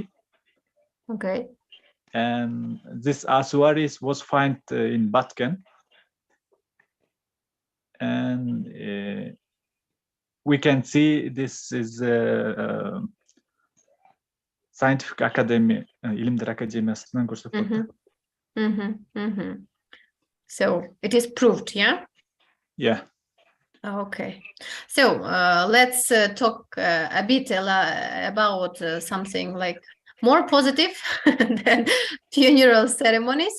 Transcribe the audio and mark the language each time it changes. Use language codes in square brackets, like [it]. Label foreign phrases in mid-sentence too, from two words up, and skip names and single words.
[en] Okay. And this asuari was found in Batken. And we can see this is scientific academy, [ky] Илимдер академиясынан көрсөтүлөт. [en] So it is proved, yeah? Yeah. Okay. So let's talk a bit about something like more positive than funeral ceremonies.